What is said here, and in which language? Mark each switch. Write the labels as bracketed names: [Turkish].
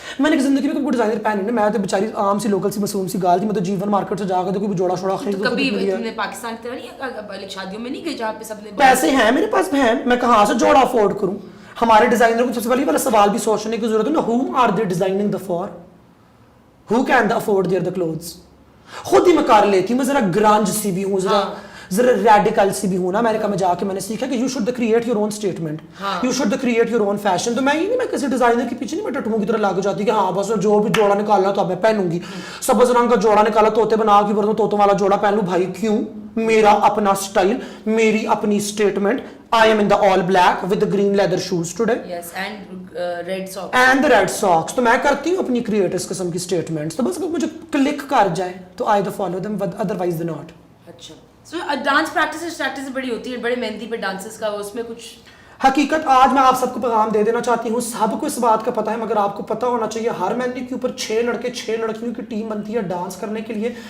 [Urdu] میں نے زندگی میں کوئی ڈیزائنر پہنے نہیں. میں تو بیچاری عام سی لوکل سی معصوم سی گال تھی. میں تو جیون مارکیٹ سے جا کے کوئی جوڑا شوڑا خرید تو کبھی تم نے پاکستان کی طرح نہیں شادیوں میں نہیں گئی جہاں پہ سب نے پیسے ہیں میرے پاس بہن, میں کہاں سے جوڑا افورڈ کروں. ہمارے ڈیزائنر کو سب سے پہلے والا سوال بھی سوچنے کی ضرورت ہے نا, [English] whom are they designing the for? Who can afford their clothes? [Urdu] خود ہی میں کر لیتی ہوں. میں ذرا گرانج سی بھی ہوں, ذرا ریڈیکل سی بھی ہوں نا. امریکہ میں جا کے میں نے سیکھا کہ [English] You should create your own statement, you should create your own fashion. [Urdu] تو میں یہ نہیں, میں کسی ڈیزائنر کے پیچھے نہیں, میں ٹٹوؤں کی طرح لگ جاتی کہ ہاں بس جو بھی جوڑا نکالنا تو اب میں پہنوں گی. سبز رنگ کا جوڑا نکالا, طوطے بنا کے برتن طوطوں والا جوڑا پہن لوں. بھائی کیوں؟ میرا اپنا اسٹائل, میری اپنی statement. [English] I am in the all black with the green leather shoes today. Yes, and red socks. And the red socks. [Urdu] تو میں کرتی ہوں اپنی کریٹ اس قسم کی اسٹیٹمنٹس. تو بس اگر مجھے کلک کر جائے تو [English] I either follow them, otherwise they not. [Urdu] اچھا سو ڈانس پریکٹس بڑی ہوتی ہے, بڑے مہندی پہ ڈانسز کا, اس میں کچھ حقیقت آج میں آپ سب کو پیغام دے دینا چاہتی ہوں. سب کو اس بات کا پتہ ہے مگر آپ کو پتہ ہونا چاہیے ہر مہندی کے اوپر 6 لڑکے 6 لڑکیوں کی ٹیم بنتی ہے ڈانس کرنے کے لیے.